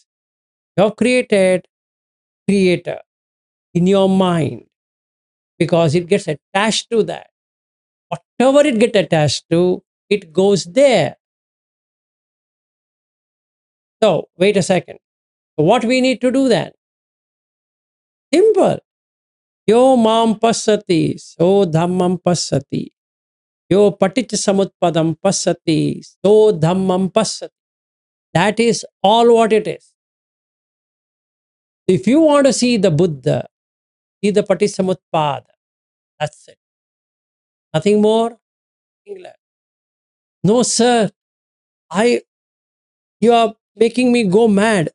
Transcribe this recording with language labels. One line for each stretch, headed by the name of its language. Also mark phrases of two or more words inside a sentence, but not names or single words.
English: You have created creator in your mind because it gets attached to that. Whatever it gets attached to, it goes there. So wait a second. So what we need to do then? Simple.
Pali: Yo mam passati, so dhammam passati. Yo paticca samutpadam passati, so dhammam passati.
English: That is all what it is. If you want to see the Buddha, see the Paticca. That's it. Nothing more, nothing less. No, sir. You are making me go mad.